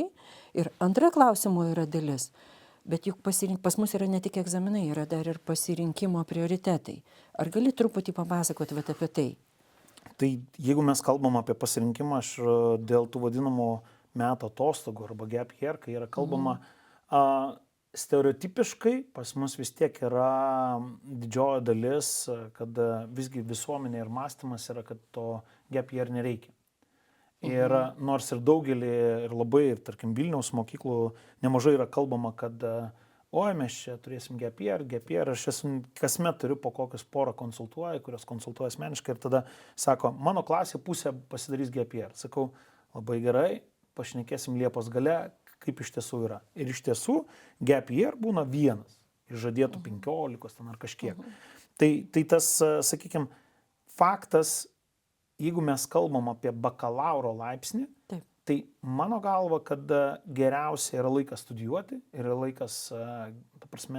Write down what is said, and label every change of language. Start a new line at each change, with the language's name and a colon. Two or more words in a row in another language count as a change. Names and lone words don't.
Lithuanian: Ir antra klausimo yra dalis, bet juk pas mus yra ne tik egzaminai, yra dar ir pasirinkimo prioritetai. Ar gali truputį papasakoti apie tai? Tai jeigu mes kalbam apie pasirinkimą, aš dėl tų vadinamų metų atostogų arba
English: gap year,
Lithuanian: kai yra kalbama, stereotipiškai pas mus vis tiek yra didžioji dalis, kad visgi visuomenė ir mąstymas yra, kad to
English: gap year
Lithuanian: nereikia. Ir nors ir daugelį, ir labai, ir tarkim Vilniaus mokyklų nemažai yra kalbama, kad oi, mes čia turėsim
English: gap year,
Lithuanian: aš esu kasmet turiu po kokius porą konsultuoju, kurios konsultuoju asmeniškai ir tada sako, mano klasė pusė pasidarys
English: gap year.
Lithuanian: Sakau, labai gerai, pašnekėsim Liepos gale, kaip iš tiesų yra. Ir iš tiesų
English: gap year
Lithuanian: būna vienas, iš žadėtų 15 ten ar kažkiek. Tai tas, sakykime, faktas, jeigu mes kalbam apie bakalauro laipsnį, Taip. tai mano galva, kad geriausia yra laikas studijuoti ir yra laikas, ta prasme,